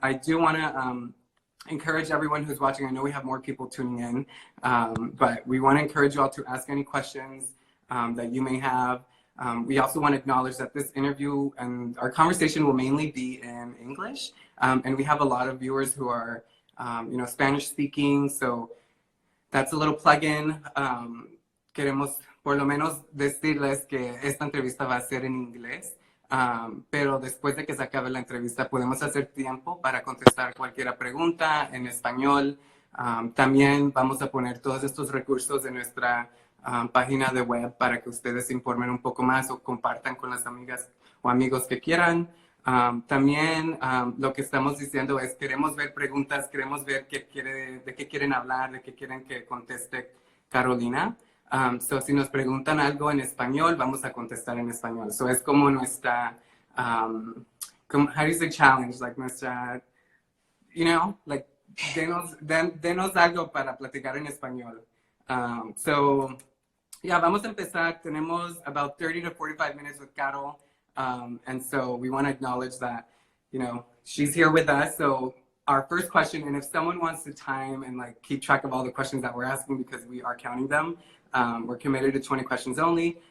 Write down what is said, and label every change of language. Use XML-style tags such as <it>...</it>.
<en>I do want to encourage everyone who's watching. I know we have more people tuning in, but we want to encourage you all to ask any questions that you may have. We also want to acknowledge that this interview and our conversation will mainly be in English, and we have a lot of viewers who are, you know, Spanish speaking, so that's a little plug-in.</en> <es>Queremos por lo menos decirles que esta entrevista va a ser en inglés, pero después de que se acabe la entrevista podemos hacer tiempo para contestar cualquier pregunta en español. También vamos a poner todos estos recursos en nuestra página de web para que ustedes se informen un poco más o compartan con las amigas o amigos que quieran. También lo que estamos diciendo es queremos ver preguntas, queremos ver de qué quieren hablar, de qué quieren que conteste Carolina. So si nos preguntan algo en español, vamos a contestar en español.</es> <en>So</en> <es>es como nuestra,</es> <en>how do you say challenge?</en> <es>Like nuestra,</es> <en>you know, like</en> <es>denos algo para platicar en español.</es> <en>So yeah,</en> <es>vamos a empezar. Tenemos</es> <en>about 30 to 45 minutes with Carol. And so we want to acknowledge that, you know, she's here with us. So our first question, and if someone wants to time and like keep track of all the questions that we're asking because we are counting them, we're committed to 20 questions only.</en>